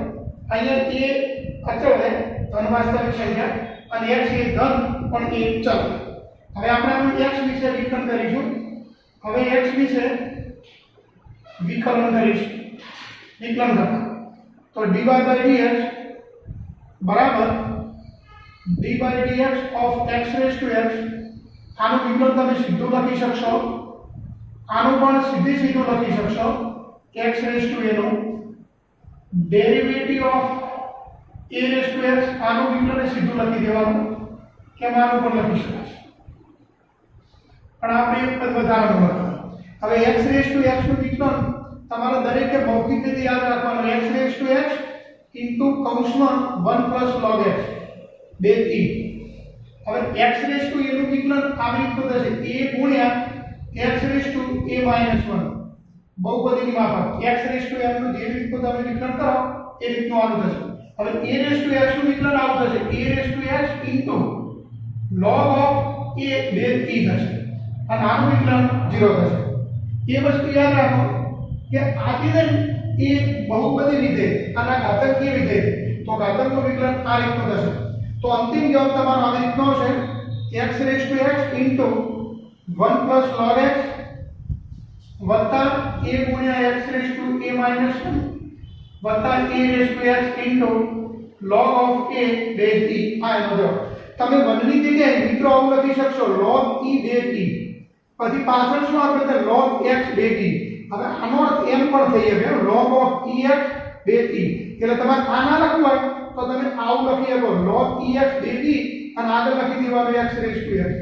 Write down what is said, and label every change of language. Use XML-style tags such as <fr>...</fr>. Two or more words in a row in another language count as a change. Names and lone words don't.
<gu>અહીંયા a અચળ છે, ધન વાસ્તવિક સંખ્યા, અને x એ ધન પણ એ ચલ. હવે આપણે આનું x વિશે વિકલન કરીશું. હવે x વિશે વિકલન કરીશું. વિકલન કરતા તો</gu> <en>dy by dx બરાબર dy dx of x raised to x.</en> <gu>આનું વિકલન તમે સીધું લખી શકશો. આનું પણ સીધું લખી શકશો.</gu> <en>x raised to a નું derivative of a raised to x.</en> <gu>આનું વિકલન સીધું લખી દેવાનું કે આનું પણ લખી શકાય, પણ આપણે એક પદ વધારાનું લખવાનું. હવે</gu> <en>x raised to x</en> <gu>નું વિકલન તમારે દરેકે મૌખિક રીતે યાદ રાખવાનું.</gu> <en>x raised to x ઇન્ટુ કૌંસમાં 1 log x 2t.</en> <gu>હવે</gu> <en>x raised to a</en> <gu>નું વિકલન આવી રીતનું થશે a ગુણ્યા</gu> <en>x raised to a minus 1</en> <gu>બહુપદીની માફક.</gu> <en>x raised to m</en> <gu>નું જે રીતનું તમે વિકલન કરો એ રીતનું આનું થશે. હવે</gu> <en>a raised to x</en> <gu>નું વિકલન આવું થશે</gu> <en>a raised to x ઇન્ટુ log of a 2t</en> <gu>થશે, અને આનું વિકલન 0 થશે. એ વસ્તુ યાદ રાખો કે આથી એ બહુપદી વિધેય અને ઘાતકીય વિધેય, તો ઘાતકનું વિકલન આ રીતનું થશે. તો અંતિમ જવાબ તમારો આવી રીતનો છે</gu> <en>x raised to x ઇન્ટુ 1 log x વત્તા a ગુણ્યા x raised to a minus 1 વત્તા a raised to x ઇન્ટુ log of a 2t.</en> <gu>આ એનો જવાબ. તમે 1 ની જગ્યાએ મિત્રો આવું લખી શકશો</gu> <en>log e 2t,</en> <gu>પછી પાછળ શું આપણે છે</gu> <en>log x 2t.</en> <gu>હવે આનો અર્થ એમ પણ થઈ શકે</gu> <en>log of ex 2t.</en> <gu>એટલે તમારે આ ના લખવું હોય તો તમે આવું લખી શકો</gu> <en>log ex 2t</en> <gu>અને આગળ લખી દેવાનું</gu> <en>x raised to x.</en>